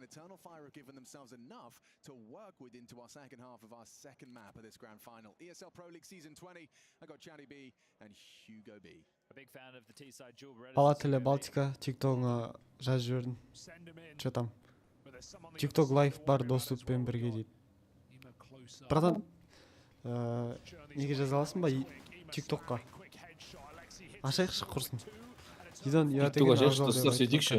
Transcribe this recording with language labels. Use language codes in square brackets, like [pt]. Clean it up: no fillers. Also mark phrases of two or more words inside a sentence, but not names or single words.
[en] Eternal Fire have given themselves enough to work with into our second half of our second map of this grand final. ESL Pro League Season 20, I got Chatty B and Hugo B. A big fan of the T-side dual Reddit. [kk] Бала тілі Балтика TikTok'ға жазып жібердім. [ru] Че там? [kk] TikTok лайф бар доступпен бірге дейді. Братан, неге жаза аласың ба TikTok'қа? Ашайықшы құрсын. TikTok ашайықшы, достар сөйтейікші.